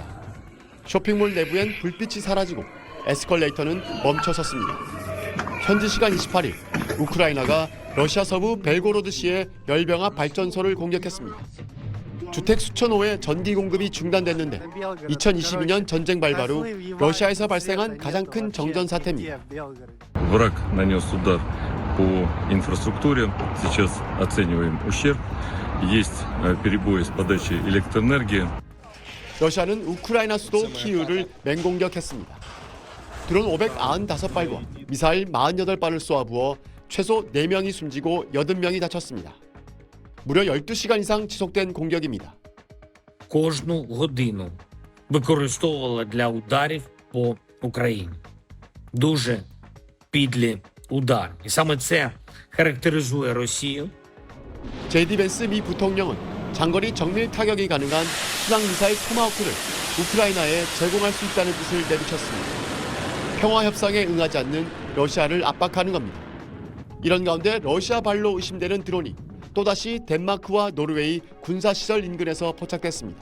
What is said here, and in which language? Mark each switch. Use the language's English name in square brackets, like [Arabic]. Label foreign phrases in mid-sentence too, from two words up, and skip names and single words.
[Korean] 쇼핑몰 내부엔 불빛이 사라지고 에스컬레이터는 멈춰 섰습니다. 현지 시간 28일, 우크라이나가 러시아 서부 벨고로드시의 열병합 발전소를 공격했습니다. 주택 수천 호의 전기 공급이 중단됐는데 2022년 전쟁 발발 후 러시아에서 발생한 가장 큰 정전 사태입니다. [Russian] Враг нанес удар по инфраструктуре. Сейчас оцениваем ущерб. Есть перебои с подачей электроэнергии. [Korean] 러시아는 우크라이나 수도 키이우를 맹공격했습니다. 드론 595발과 미사일 48발을 쏘아부어 최소 4명이 숨지고 80명이 다쳤습니다. 무려 12시간 이상 지속된 공격입니다. [Ukrainian] Кожну годину використовувала для ударів по Україні. Дуже підлі удари. І саме це характеризує Росію. [Korean] 제디 벤스 미 부통령은 장거리 정밀 타격이 가능한 순항미사일 토마호크를 우크라이나에 제공할 수 있다는 뜻을 내비쳤습니다. 평화 협상에 응하지 않는 러시아를 압박하는 겁니다. 이런 가운데 러시아 발로 의심되는 드론이 또다시 덴마크와 노르웨이 군사시설 인근에서 포착됐습니다.